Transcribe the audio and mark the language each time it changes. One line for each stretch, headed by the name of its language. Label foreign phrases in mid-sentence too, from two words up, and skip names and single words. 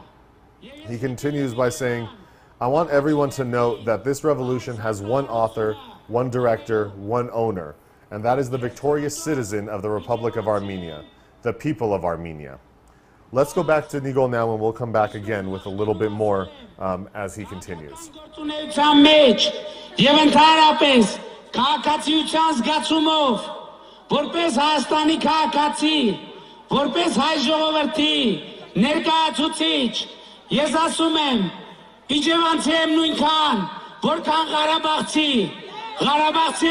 English: He continues by saying, I want everyone to note that this revolution has one author, one director, one owner, and that is the victorious citizen of the Republic of Armenia, the people of Armenia. Let's go back to Nikol now and we'll come back again with a little bit more as he continues.
Armenian: Որպես հայ ժողովրդի ներկայացուցիչ ես ասում եմ իջևանցի եմ նույնքան որքան Ղարաբաղցի